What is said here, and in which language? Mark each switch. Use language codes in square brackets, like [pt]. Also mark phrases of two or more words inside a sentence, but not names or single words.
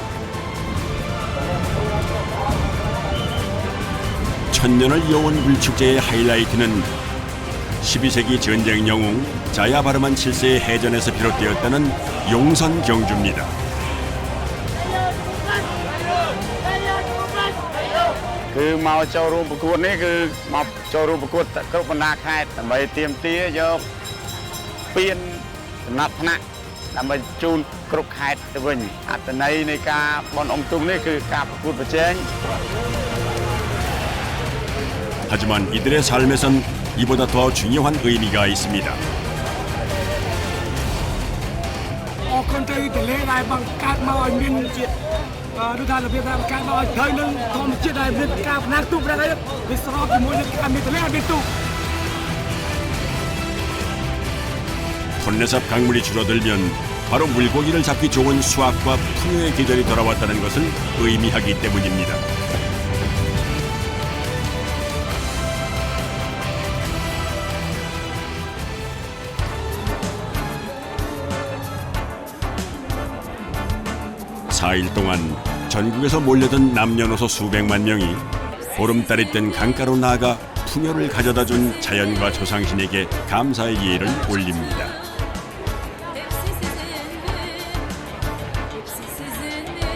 [ko] 천년을 이어온 물축제의 하이라이트는 12세기 전쟁 영웅 자야바르만 7세의 해전에서 비롯되었다는 용선 경주입니다. [km] 그 mauចូលរួមប្រកួតនេះគឺមកចូលរួមប្រកួតគ្រប់បណ្ដាខេត្តដើម្បីទាមទារយកពានចំណាត់ថ្នាក់ដើម្បីជូនគ្រប់ខេត្តទៅវិញអត្ថន័យនៃការបន់អុំទូកនេះគឺការប្រកួតប្រជែង [ko] 하지만 이들의 삶에선 이보다 더 중요한 의미가 있습니다. [km] អរគុណទៅទន្លេដែលបង្កើតមកឲ្យមានជាតិឬថារបៀបដែលបង្កើតមកឲ្យត្រូវនឹងធម្មជាតិដែលមានការផ្នែកទូកហ្នឹងហើយវាស្របជាមួយនឹងការមានទន្លេឲ្យមានទូក [ko] 톤레삽 강물이 줄어들면 바로 물고기를 잡기 좋은 수확과 풍요의 계절이 돌아왔다는 것을 의미하기 때문입니다. (4일) 동안 전국에서 몰려든 남녀노소 수백만 명이 보름달이 뜬 강가로 나아가 풍요를 가져다준 자연과 조상신에게 감사의 예를 올립니다.